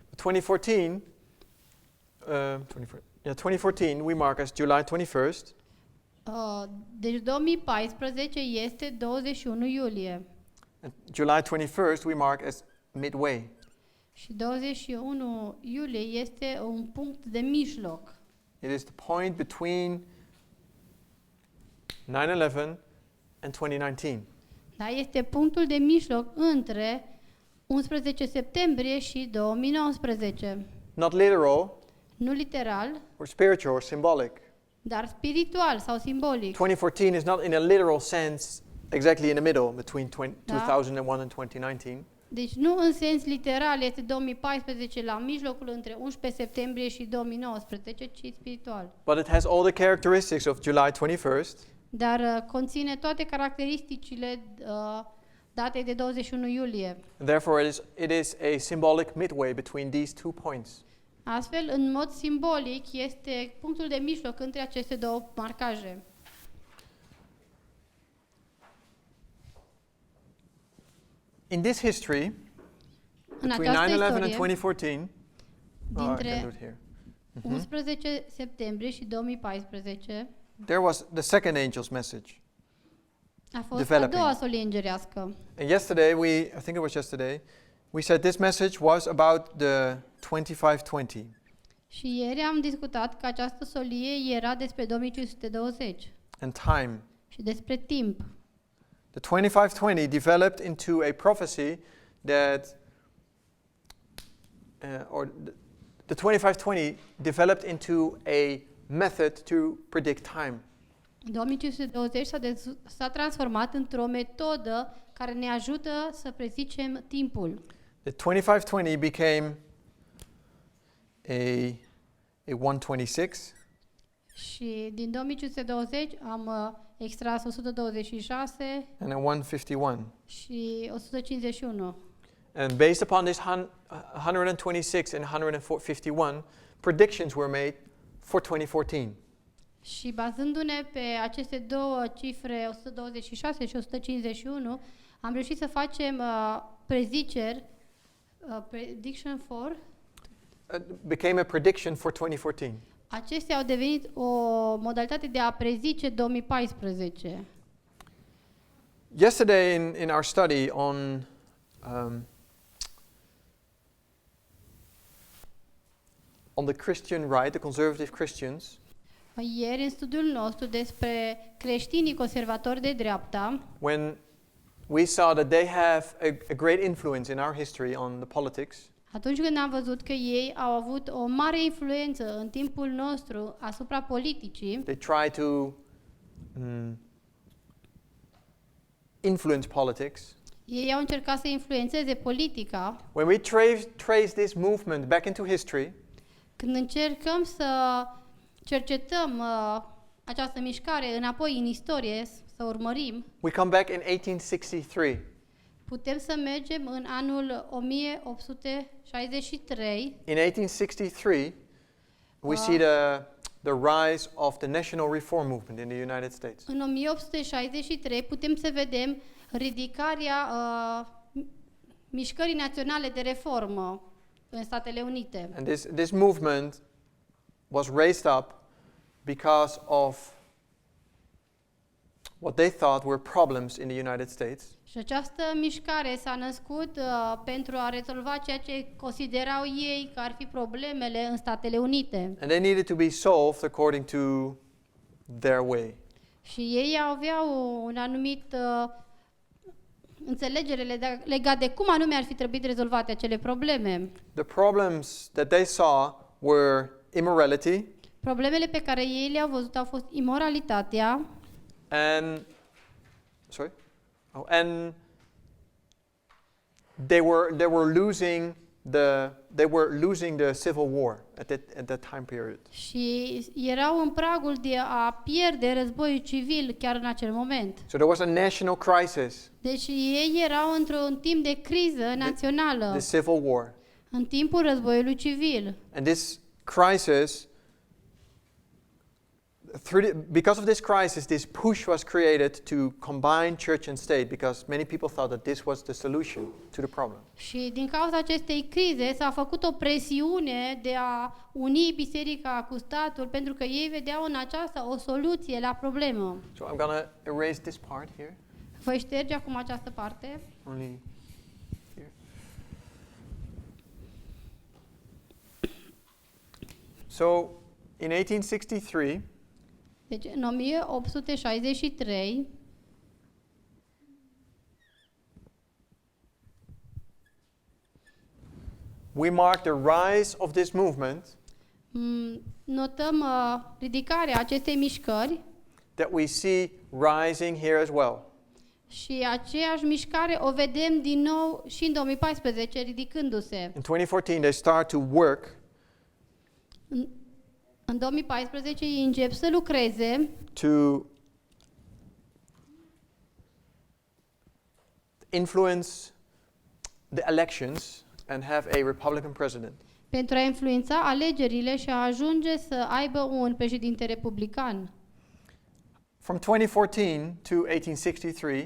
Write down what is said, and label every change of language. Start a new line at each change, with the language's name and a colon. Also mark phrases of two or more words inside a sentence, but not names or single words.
English: 2014 we mark as July 21st.
Romanian: Deci 2014 este 21 iulie
English: And July 21st we mark as midway.
Romanian: și 21 iulie este un punct de mijloc.
English: It is the point between 9/11 and 2019.
Romanian: Da, este punctul de mijloc între 11 septembrie și 2019.
English: Not literal
Romanian: Nu literal,
English: or spiritual or symbolic.
Romanian: dar spiritual sau simbolic.
English: 2014 is not in a literal sense exactly in the middle between 2001 and 2019.
Romanian: Deci nu în sens literal este 2014 la mijlocul între 11 septembrie și 2019, ci spiritual.
English: But it has all the characteristics of July 21st.
Romanian: Dar conține toate caracteristicile datei de 21 iulie.
English: And therefore it is a symbolic midway between these two points.
Romanian: Astfel, în mod simbolic, este punctul de mijloc între aceste două marcaje.
English: In this history,
Romanian: În
English: between
Romanian: această
English: 9/11 and
Romanian: istorie,
English: 2014, I can do
Romanian: dintre
English: it here.
Romanian: 11 septembrie și 2014,
English: There was the second angel's message.
Romanian: a fost a
English: Developing.
Romanian: doua solie îngerească.
English: And yesterday, I think it was yesterday, we said this message was about the 2520.
Romanian: Și ieri am discutat că această solie era despre 2520
English: And time.
Romanian: și despre timp.
English: The 2520 developed into a prophecy that, the 2520 developed into a method to predict time.
Romanian: 2520 s-a transformat într-o metodă care ne ajută să prezicem timpul.
English: The 2520 became a 126,
Romanian: Și din 2520 am extras 126
English: and a 151.
Romanian: și 151.
English: And based upon this 126 and 151, predictions were made for 2014.
Romanian: Și bazându-ne pe aceste două cifre, 126 și 151, am reușit să facem preziceri,
English: prediction for. Became a prediction for 2014.
Romanian: Acestea au devenit o modalitate de a prezice 2014.
English: Yesterday in our study on the Christian right, the conservative Christians,
Romanian: Ieri, în studiul nostru despre creștinii conservatori de dreapta,
English: when we saw that they have a great influence in our history on the politics,
Romanian: atunci când am văzut că ei au avut o mare influență în timpul nostru asupra politicii,
English: they try to influence politics.
Romanian: ei au încercat să influențeze politica.
English: When we trace this movement back into history,
Romanian: Când încercăm să cercetăm această mișcare înapoi în istorie, să urmărim,
English: we come back in 1863.
Romanian: putem să mergem în anul 1863.
English: In 1863, we see the rise of the national reform movement in the United States.
Romanian: În 1863 putem să vedem ridicarea mișcării naționale de reformă în Statele Unite.
English: And this movement was raised up because of what they thought were problems in the United States.
Romanian: Și această mișcare s-a născut pentru a rezolva ceea ce considerau ei că ar fi problemele în Statele Unite.
English: And they needed to be solved according to their way.
Romanian: Și ei aveau un anumit înțelegere legat de cum anume ar fi trebuit rezolvate acele probleme.
English: The problems that they saw were immorality
Romanian: Problemele pe care ei le-au văzut au fost imoralitatea
English: and they were losing the civil war at that time period.
Romanian: și erau în pragul de a pierde războiul civil chiar în acel moment.
English: So there was a national crisis,
Romanian: Deci ei erau într-un timp de criză națională,
English: the civil war.
Romanian: în timpul războiului civil.
English: And this crisis, because of this crisis, this push was created to combine church and state because many people thought that this was the solution to the problem.
Romanian: Și din cauza acestei crize s-a făcut o presiune de a uni biserica cu statul pentru că ei vedeau în aceasta o soluție la problemă.
English: So I'm going to erase this part here.
Romanian: Voi șterge acum această parte.
English: Only here. So in 1863,
Romanian: Deci în 1863
English: we mark the rise of this movement
Romanian: notăm ridicarea acestei mișcări
English: that we see rising here as well.
Romanian: și aceeași mișcare o vedem din nou și în 2014 ridicându-se.
English: In 2014, they start to work
Romanian: În 2014 ei încep să lucreze
English: to influence the elections and have a Republican president.
Romanian: pentru a influența alegerile și a ajunge să aibă un președinte republican.
English: From 2014 to 1863,